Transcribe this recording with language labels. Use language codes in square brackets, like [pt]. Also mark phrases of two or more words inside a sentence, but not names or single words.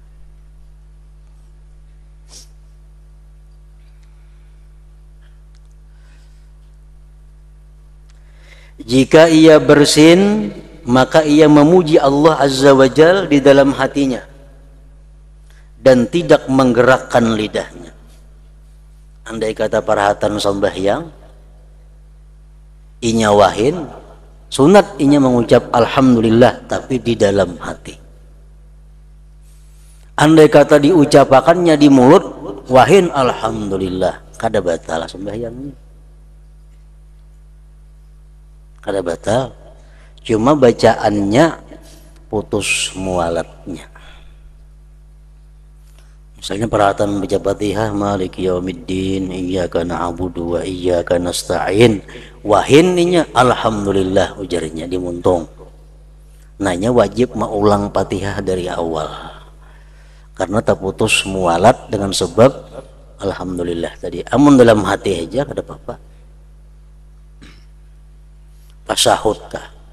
[id] Jika ia bersin, maka ia memuji Allah [ar] عز وجل [id] di dalam hatinya dan tidak menggerakkan lidahnya. [bjn] Andai kata perhatian sembahyang, inya wahin, sunat inya mengucap alhamdulillah tapi di dalam hati. Andai kata diucapakannya di mulut, wahin alhamdulillah, kada batal sembahyangnya. Kada batal, cuma bacaannya putus mualatnya. Misalnya perhatian baca Fatihah, [ar] مالك يوم الدين، إياك نعبد وإياك نستعين, [bjn] wahin ninya alhamdulillah ujarnya dimuntung. Nanya wajib mengulang Fatihah dari awal, karena tak putus mualat dengan sebab alhamdulillah tadi. Amun dalam hati aja kada apa-apa. Tasahud kah?